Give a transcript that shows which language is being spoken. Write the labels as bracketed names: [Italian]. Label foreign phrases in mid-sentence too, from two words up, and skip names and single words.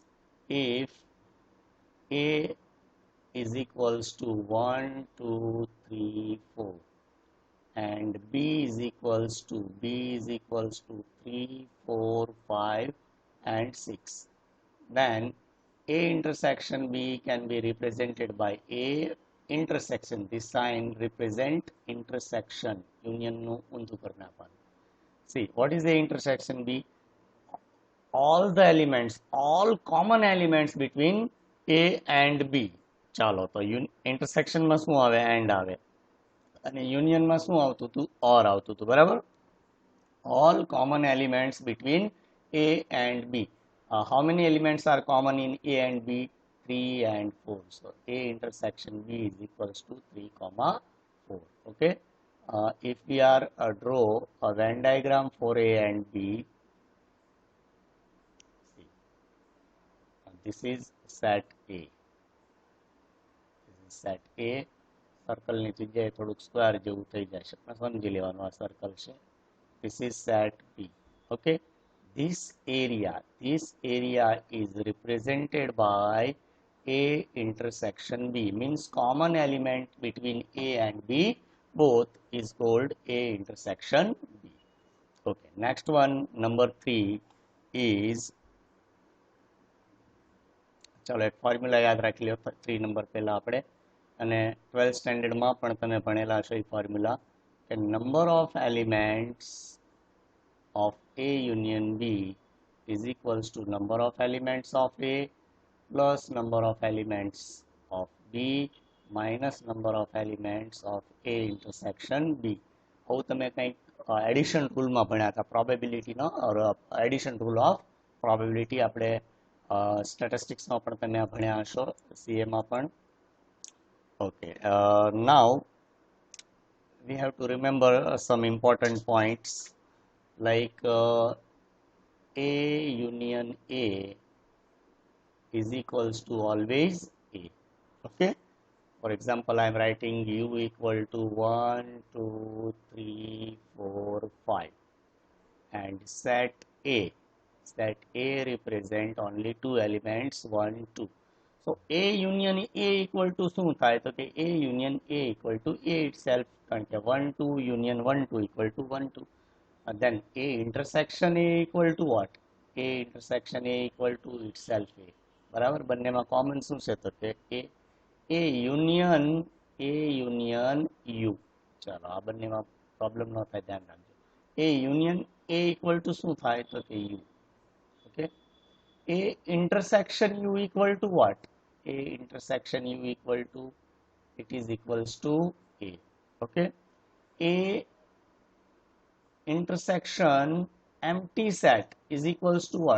[English] If A is equals to 1, 2, 3, 4 and B is equals to 3, 4, 5 and 6, then A intersection B can be represented by A intersection. This sign represent intersection. Union no undu karna pan. See, what is A intersection B? All the elements, all common elements between A and B. [Gujarati] ચાલો તો ઇન્ટરસેક્શનમાં શું આવે? એન્ડ આવે. અને યુનિયનમાં શું આવતું હતું? ઓર આવતું હતું. બરાબર? [English] All common elements between A and B. How many elements are common in A and B? 3 and 4. So A intersection B is equals to 3, 4. Okay. If we are draw a Venn diagram for A and B, see, this is set A. This is set A. [Gujarati] Circle ની જગ્યાએ થોડુંક સ્ક્વેર જેવું થઈ જાય છે, પણ સમજી લેવાનું આ સર્કલ છે. [English] This is set B. Okay. This area is represented by A intersection B. Means common element between A and B both is called A intersection B. Okay. Next one, number 3 is, [Gujarati] ચાલો એક ફોર્મ્યુલા યાદ રાખી લો 3 નંબર પહેલા આપણે, અને 12th સ્ટાન્ડર્ડમાં પણ તમે ભણેલા છો એ ફોર્મ્યુલા કે [English] number of elements of A union B is equals to number of elements of A plus number of elements of B minus number of elements of A intersection B. [Gujarati] આવું તમે કંઈક [English] addition rule [Gujarati] ભણ્યા હતા, પ્રોબેબિલિટીનો [English] addition rule of probability [Gujarati] આપણે સ્ટેટિસ્ટિક્સમાં પણ તમે ભણ્યા હશો, સીએમાં પણ. [English] okay, now we have to remember some important points like A union A is equals to always A. Okay. For example, I am writing U equal to 1, 2, 3, 4, 5 and set A represent only two elements 1, 2. So A union A equal to [Gujarati] શું થાય? તો કે [English] A union A equal to A itself, [Gujarati] કારણ કે [English] 1, 2 union 1, 2 equal to 1, 2. And then A intersection A equal to what? A intersection A equal to itself A. [Gujarati] બરાબર? બંનેમાં કોમન શું છે? તો કે [English] A union U. [Gujarati] ચાલો આ બંનેમાં પ્રોબ્લેમ ન થાય, ધ્યાન રાખજો. [English] A union A equal to [Gujarati] શું થાય? તો કે [English] U. Okay. A intersection U equal to what? A intersection U equal to, it is equals to A. Okay. A intersection empty set is equals to what?